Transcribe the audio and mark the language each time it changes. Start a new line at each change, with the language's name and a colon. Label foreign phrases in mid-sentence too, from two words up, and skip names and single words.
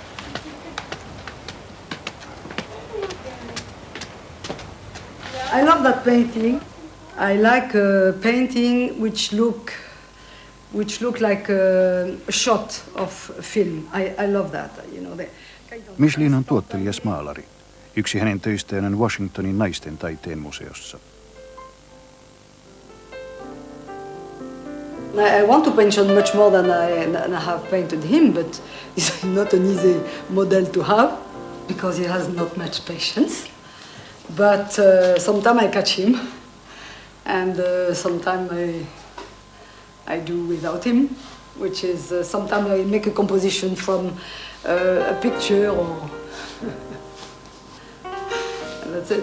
English: I love that painting. I like a painting which look like a shot of film. I love that. You know.
Finnish: Michelin on tuottelias maalari. Yksi hänen töistään on Washingtonin naisten taiteen museossa.
English: I want to paint Sean much more than I have painted him, but he's not an easy model to have because he has not much patience. But sometimes I catch him, and sometimes I do without him, which is sometimes I make a composition from a picture or that's it.